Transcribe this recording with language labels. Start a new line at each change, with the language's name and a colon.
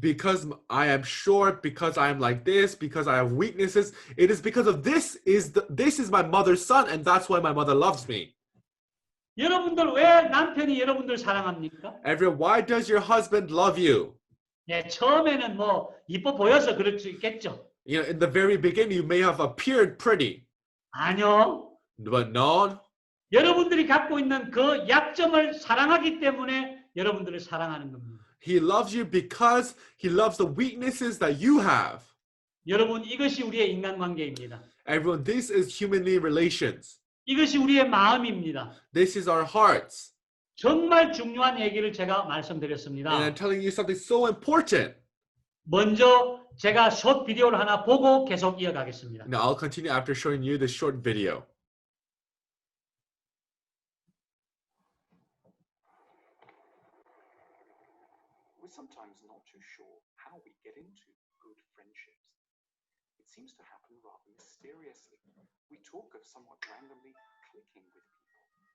English: Because I am short, because I am like this, because I have weaknesses. It is because of this is my mother's son, and that's why my mother loves me.
Korean: 여러분들 왜 남편이 여러분들 사랑합니까?
English: Everyone, why does your husband love you?
Korean: 예, 처음에는 뭐 이뻐 보여서 그럴 수 있겠죠.
English: You know, in the very beginning, you may have appeared pretty,
Korean: 아니요.
English: but no,
Korean: 여러분들이 갖고 있는 그 약점을 사랑하기 때문에 여러분들을 사랑하는 겁니다.
English: he loves you because he loves the weaknesses that you have.
Korean: 여러분 이것이 우리의 인간관계입니다.
English: Everyone, this is humanly relations.
Korean: 이것이 우리의 마음입니다.
English: This is our hearts.
Korean: 정말 중요한 얘기를 제가
English: And
Korean: 말씀드렸습니다.
English: I'm telling you something so important.
Korean: 먼저 제가 숏 비디오를 하나 보고 계속 이어가겠습니다.
English: Now, I'll continue after showing you this short video. We're sometimes not too sure how we get into good friendships. It seems to happen rather mysteriously. We talk of somewhat randomly clicking with people.